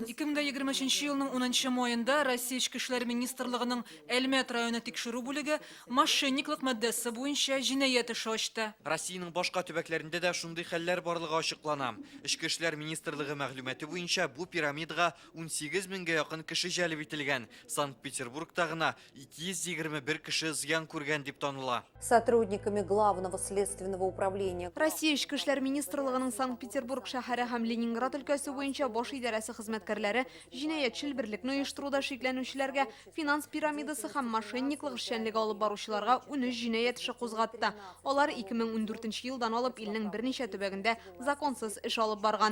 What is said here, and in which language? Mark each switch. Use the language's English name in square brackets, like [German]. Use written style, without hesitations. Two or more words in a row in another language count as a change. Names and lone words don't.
[Tatar] 2023 елның 10 маенда Россия Ичке эшләр министрлыгының Әлмәт районы тикшерү бүлеге мошенниклык маддәсе буенча җинаять эше ачты. Россиянең башка төбәкләрендә дә шундый хәлләр барлыгы ачыклана. Ичке эшләр министрлыгы мәгълүматы буенча бу пирамидага 18 меңгә якын кеше җәлеп ителгән. Санкт-Петербургта гына 221 кеше зыян күргән дип таныла. [Russian] Сотрудниками Главного следственного управления [Tatar] Россия Ичке эшләр министрлыгының Санкт-Петербург шәһәре һәм Ленинград өлкәсе буенча баш идарәсе хезмәткәрләре җинаятьчел берлекне оештыруда шикләнүчеләргә, финанс пирамидасы һәм мошенниклык эшчәнлеге алып баручыларга 13 җинаять эше кузгатты. Алар 2014 елдан алып илнең берничә төбәгендә законсыз эш алып барган.